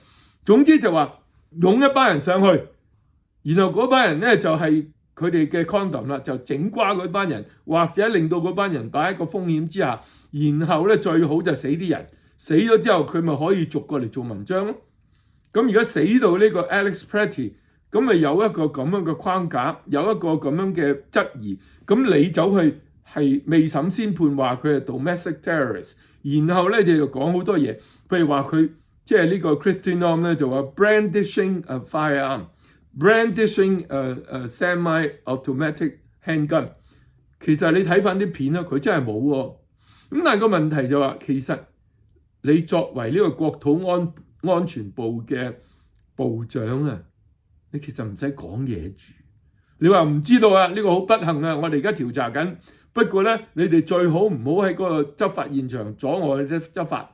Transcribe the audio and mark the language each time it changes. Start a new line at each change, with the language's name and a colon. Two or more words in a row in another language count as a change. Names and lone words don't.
Cantonese: 總之就話擁一班人上去，然後嗰班人咧就係佢哋嘅 condom 啦，就整瓜嗰班人，或者令到嗰班人擺喺個風險之下，然後咧最好就死啲人，死咗之後佢咪可以逐個嚟做文章咯。咁而家死到呢個 Alex Pretty， 咁咪有一個咁樣嘅框架，有一個咁樣嘅質疑，咁你走去係未審先判話佢係
English: domestic terrorist，
Cantonese: 然後咧就講好多嘢，譬如話佢即係呢個 Kristi Noem 咧就話
English: brandishing a firearm。 brandishing a semi-automatic handgun，
Cantonese: 其實你睇翻啲片啦，佢真係冇喎。咁但係個問題就話，其實你作為呢個國土安全部嘅部長啊，你其實唔使講嘢住。你話唔知道啊？呢個好不幸啊！我哋而家調查緊，不過咧，你哋最好唔好喺嗰個執法現場阻礙啲執法。